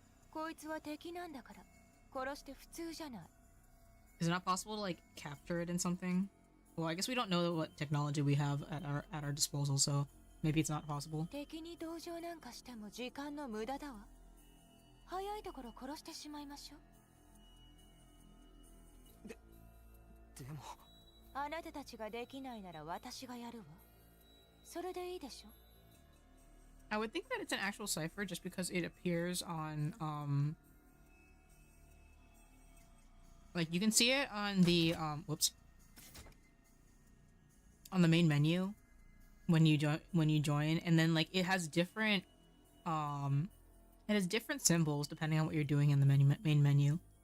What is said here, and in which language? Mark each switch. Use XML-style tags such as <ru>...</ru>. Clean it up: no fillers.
<ja>こいつは敵なんだから殺して普通じゃない。</ja> <en>Is it not possible to like capture it in something? Well, I guess we don't know what technology we have at our disposal, so maybe it's not possible.</en> <ja>敵に同情なんかしても時間の無駄だわ。早いところ殺してしまいましょう。でもあなたたちができないなら私がやるわ。それでいいでしょ。</ja> <en>I would think that it's an actual cipher just because it appears on like you can see it on the whoops, on the main menu when you join, and then like it has different symbols depending on what you're doing in the main menu.</en>